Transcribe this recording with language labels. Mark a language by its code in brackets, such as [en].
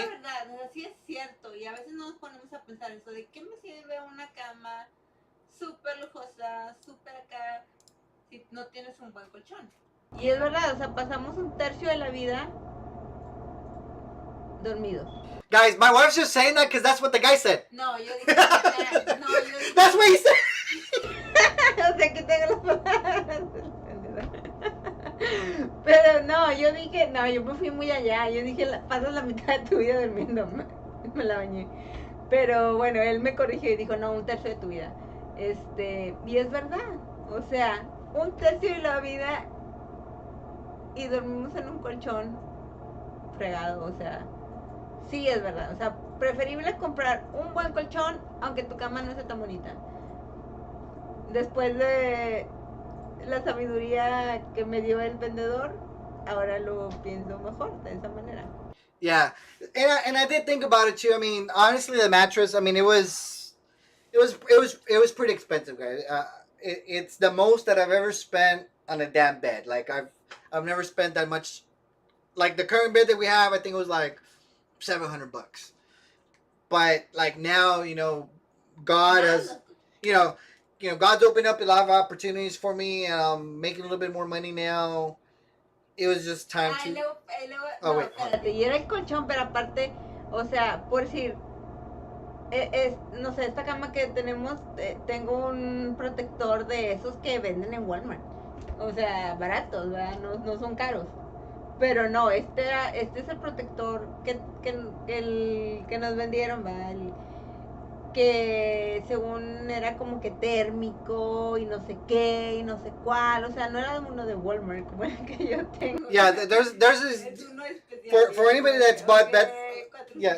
[es] la verdad, o sea, sí es cierto. Y a veces nos ponemos a pensar eso de qué me sirve una cama súper lujosa, súper acá, si no tienes un buen colchón. Y es verdad, o sea, pasamos un tercio de la vida dormidos. [en] Guys, my wife's just saying that because that's what the guy said. [es] No, yo dije, no, yo dije. [en] That's what he said. [es] O sea, que tengo las palabras. Pero no, yo dije, no, yo me fui muy allá. Yo dije, pasas la mitad de tu vida durmiendo. Me la bañé. Pero bueno, él me corrigió y dijo, no, un tercio de tu vida. Y es verdad. O sea, un tercio de la vida y dormimos en un colchón fregado. O sea, sí es verdad. O sea, preferible comprar un buen colchón aunque tu cama no sea tan bonita. Después de la sabiduría que me dio el vendedor, ahora lo pienso mejor de esa manera. [en] Yeah, and I did think about it too. I mean, honestly, the mattress. I mean, it was pretty expensive, guys. It's the most that I've ever spent on a damn bed. Like I've never spent that much. Like the current bed that we have, I think it was like $700. But like now, God has, God's opened up a lot of opportunities for me, and I'm making a little bit more money now. It was just time to. Oh, no, wait. [es] espérate, y era el colchón, pero aparte, o sea, por decir, no sé, esta cama que tenemos, tengo un protector de esos que venden en Walmart. O sea, baratos, ¿verdad? No son caros. Pero no, este es el protector que nos vendieron, ¿verdad? Que según era como que térmico y no sé qué y no sé cuál, o sea, no era uno de Walmart como el que yo tengo. [en] Yeah, there's this. [es] Es uno especial. [en] For anybody that's bought that, yeah.